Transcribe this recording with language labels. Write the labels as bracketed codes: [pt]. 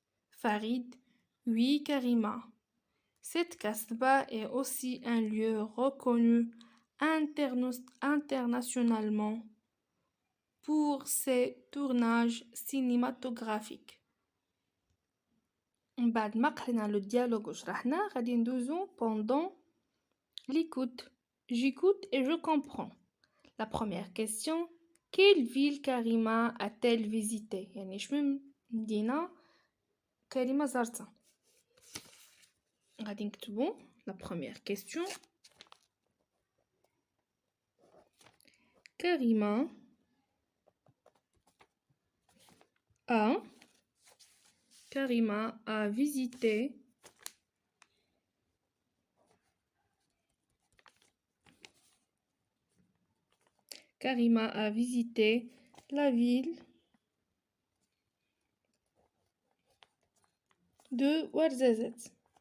[fr] Farid, oui Karima. Cette kasbah est aussi un lieu reconnu internationalement pour ses tournages cinématographiques. [ar] من بعد ما قرينا لو ديالوج وشرحناه غادي ندوزو [fr] pendant l'écoute. J'écoute et je comprends. La première question, quelle ville Karima a-t-elle visité? [ar] يعني شنو مدينة كريمة زارتها. غادي نكتبو [fr] la première question. Karima a visité la ville de Ouarzazate.